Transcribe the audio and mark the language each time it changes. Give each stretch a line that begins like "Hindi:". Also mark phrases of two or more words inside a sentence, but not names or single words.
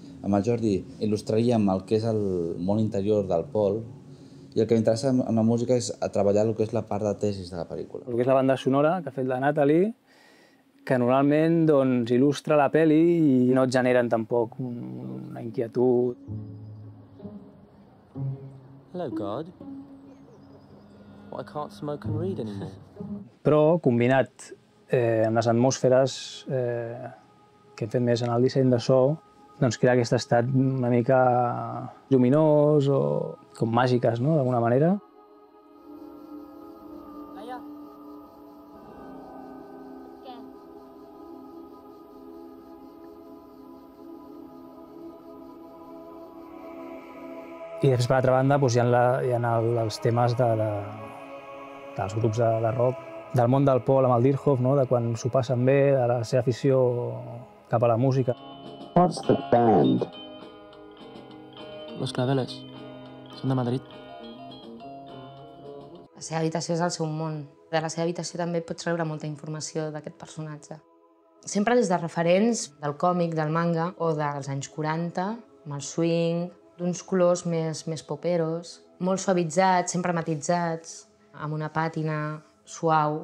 Catalan: Amb el Jordi il·lustraríem el que és el món interior del Paul, i el que m'interessa amb la música és treballar el que és la part de tesis de la pel·lícula. El que és la banda sonora que ha fet la Natalie, que normalment doncs, il·lustra la pel·li i no et generen tampoc una inquietud.
English: Hello, God. Well, I can't smoke and read anymore.
Catalan: Però, combinat amb les atmosferes que hem fet més en el disseny de so, doncs crea aquest estat una mica lluminós o com màgiques, no?, d'alguna manera. I després, per altra banda, hi ha els temes dels grups de rock, del món del Paul amb el Dirkhoff, de quan s'ho passen bé, de la seva afició cap a la música.
English: What's the band? Los Claveles.
Catalan: Són de Madrid. La seva habitació és el seu món. De la seva habitació també pots treure molta informació d'aquest personatge. Sempre des de referents del còmic, del manga o dels anys 40, amb el swing, d'uns colors més poperos, molt suavitzats, sempre matitzats, amb una pàtina suau.